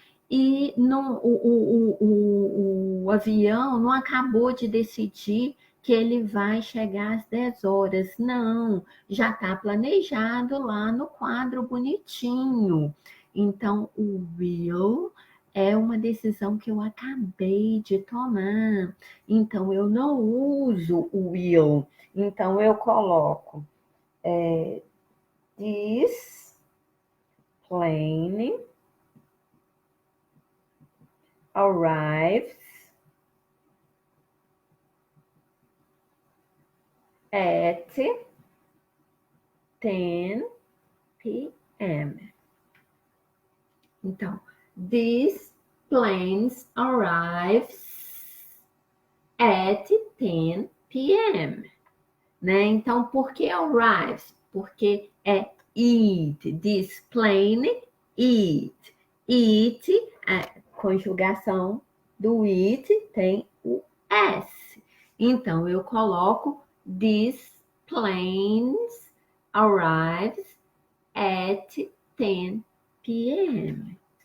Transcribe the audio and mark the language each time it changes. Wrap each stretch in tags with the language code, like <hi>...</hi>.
<pt>E não, o avião não acabou de decidir que ele vai chegar às 10 horas. Não, já está planejado lá no quadro bonitinho. Então, o will é uma decisão que eu acabei de tomar. Então, eu não uso o will. Então, eu coloco</pt> <en>this plane arrives at 10 p.m. Então, these planes arrives at 10 p.m.</en> <pt>Né? Então, por que arrives? Porque é it.</pt> <en>This plane, it.</en> <pt>It, a conjugação do it tem o S. Então, eu coloco</pt> <en>these planes arrives at 10 p.m.</en>